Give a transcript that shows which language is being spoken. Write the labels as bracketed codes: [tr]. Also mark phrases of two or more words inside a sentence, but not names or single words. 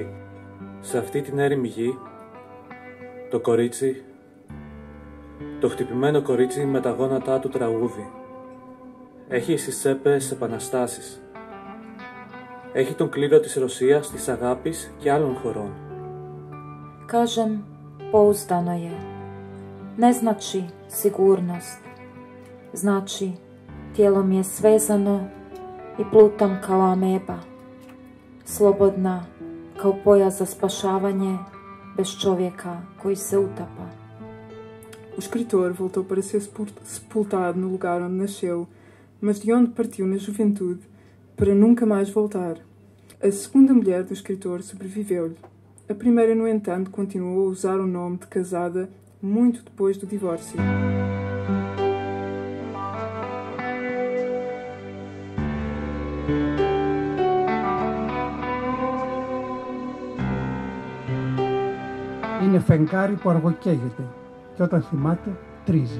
[el] Σε αυτή την έρημη γη, το κορίτσι, το χτυπημένο κορίτσι με τα γόνατά του τραγούδι, έχει στις τσέπες επαναστάσεις. Έχει τον κλήρο της Ρωσίας, της αγάπης και άλλων χωρών. [hr] Kažem, pouzdano je. Ne znači sigurnost. Znači, tijelo mi je svezano i plutam kao ameba. Slobodna, kao pojas za spašavanje, bez čovjeka koji se utapa. [pt] O escritor voltou para ser sepultado no lugar onde nasceu, mas de onde partiu na juventude, para nunca mais voltar. A segunda mulher do escritor sobreviveu-lhe. A primeira, no entanto, continuou a usar o nome de casada muito depois do divórcio. [el] Είναι φεγγάρι που αργοκαίγεται και όταν θυμάται τρίζει.